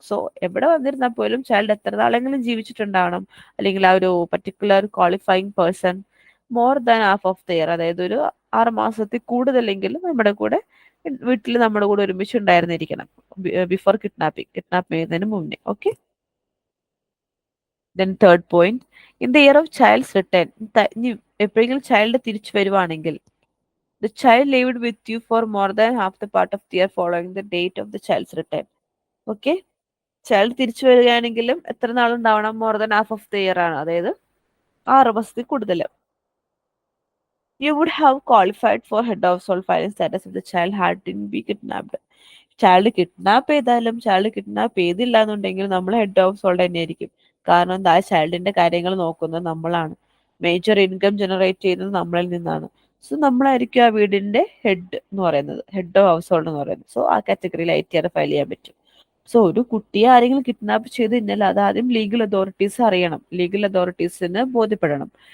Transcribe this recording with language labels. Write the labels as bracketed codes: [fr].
[ml] So എവിടെ വന്നിരുന്നാൽ പോലും child എത്ര നാളെങ്കിലും ജീവിച്ചിട്ടുണ്ടാവണം, അല്ലെങ്കിൽ ആ ഒരു particular qualifying person [en] more than half of the year, [ml] അതായത് ഒരു 6 മാസത്തിൽ കൂടുതലെങ്കിലും നമ്മുടെ കൂടെ വീട്ടിൽ നമ്മുടെ കൂടെ ഒരുമിച്ച് ഉണ്ടായിരുന്നിരിക്കണം ബിഫോർ കിഡ്നാപ്പ് ചെയ്യുന്നതിന് മുന്നേ. Okay. [en] then third point, in the year of child's return, [ml] ഇനി എപ്പോഴെങ്കിലും ചൈൽഡ് തിരിച്ചു വരുവാണെങ്കിൽ [en] the child lived with you for more than half the part of the year following the date of the child's return. Okay. [ml] Child തിരിച്ചു വരികയാണെങ്കിലും എത്ര നാളുണ്ടാവണം? [en] more than half of the year [ml] ആണ്, അതായത് 6 മാസത്തിൽ കൂടുതൽ. [en] You would have qualified for head household filing status if the child hadn't been kidnapped. [ml] Child kidnap ചെയ്താലും child kidnap ചെയ്തില്ല എന്നുണ്ടെങ്കിൽ നമ്മൾ ഹെഡ് ഹൗസ് ഹോൾഡ് തന്നെയായിരിക്കും. കാരണം എന്താ, ചൈൽഡിന്റെ കാര്യങ്ങൾ നോക്കുന്നത് നമ്മളാണ്, മേജർ ഇൻകം ജനറേറ്റ് ചെയ്യുന്നത് നമ്മളിൽ നിന്നാണ്. സോ നമ്മളായിരിക്കും ആ വീടിന്റെ ഹെഡ് എന്ന് പറയുന്നത്, ഹെഡ് ഓഫ് ഹൗസ് ഹോൾഡ് എന്ന് പറയുന്നത്. സോ ആ കാറ്റഗറിയിൽ ITR ഫയൽ ചെയ്യാൻ പറ്റും. സോ ഒരു കുട്ടിയെ ആരെങ്കിലും കിഡ്നാപ്പ് ചെയ്ത് കഴിഞ്ഞാൽ അത് ആദ്യം ലീഗൽ അതോറിറ്റീസ് അറിയണം, ലീഗൽ അതോറിറ്റീസിന് ബോധ്യപ്പെടണം.